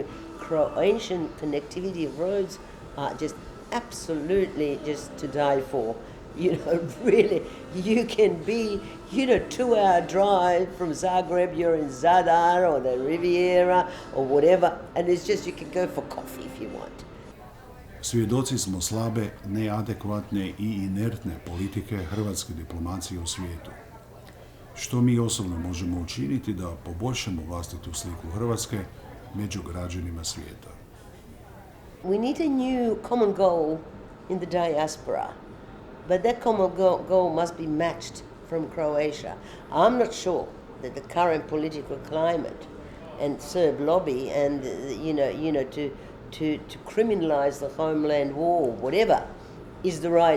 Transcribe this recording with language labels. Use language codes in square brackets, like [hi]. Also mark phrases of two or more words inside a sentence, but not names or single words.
[en] Croatian connectivity of roads are just absolutely just to die for. Really, you can be, 2-hour drive from Zagreb, you're in Zadar or the Riviera or whatever, and it's just you can go for coffee if you want. [hr] Svjedoci smo slabe, neadekvatne i inertne politike hrvatske diplomacije u svijetu. Što mi osobno možemo učiniti da poboljšamo vlastitu sliku Hrvatske među građanima svijeta? [en] We need a new common goal in the diaspora, but that common goal must be matched from Croatia. I'm not sure that the current political climate and Serb lobby and to criminalize the homeland war, whatever, is the right.